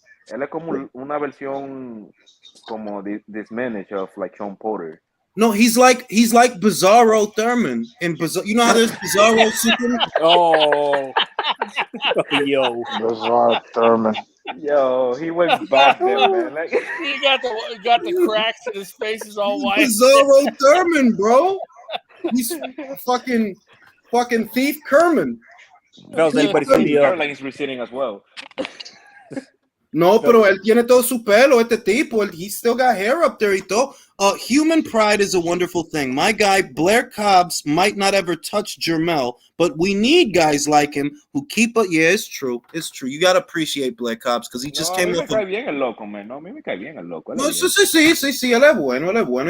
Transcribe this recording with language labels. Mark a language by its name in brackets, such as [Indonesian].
[Spanish] Él es como una versión como [English] dismanaged of like [Spanish] Sean Porter. [English] No, he's like Bizarro Thurman. And you know how there's Bizarro Superman? Oh, yo, Bizarro Thurman. Yo, he went back there, man. Like he got the cracks in his face is all white. Bizarro Thurman, bro. He's fucking Thief Kerman. Anybody like he's receding as well. [Spanish] No, pero él tiene todo su pelo, este tipo. [English] He still got hair up there [Spanish] y todo. [English] Human pride is a wonderful thing. My guy, Blair Cobbs, might not ever touch Jermel, but we need guys like him who keep it. Yeah, it's true. It's true. You got to appreciate Blair Cobbs because he just came off. [Spanish] A mí me cae bien el loco. No, sí, él es bueno.